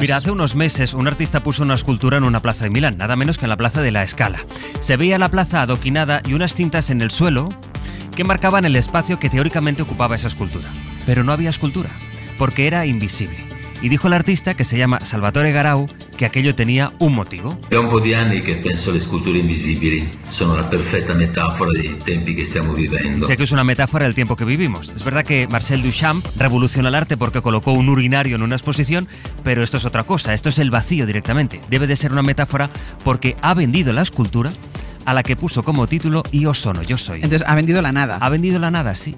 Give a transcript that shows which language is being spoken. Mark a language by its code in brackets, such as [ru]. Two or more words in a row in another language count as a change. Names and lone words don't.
[es] Mira, hace unos meses un artista puso una escultura en una plaza de Milán, nada menos que en la plaza de la Scala. Se veía la plaza adoquinada y unas cintas en el suelo que marcaban el espacio que teóricamente ocupaba esa escultura. Pero no había escultura, porque era invisible. Y dijo el artista, que se llama Salvatore Garau, que aquello tenía un motivo. [it] È un po' di anni che penso le sculture invisibili sono la perfetta metafora dei tempi che stiamo vivendo. [es] Sé que es una metáfora del tiempo que vivimos. Es verdad que Marcel Duchamp revolucionó el arte porque colocó un urinario en una exposición, pero esto es otra cosa, esto es el vacío directamente. Debe de ser una metáfora porque ha vendido la escultura a la que puso como título Io sono, yo soy. Entonces ha vendido la nada. Ha vendido la nada, sí.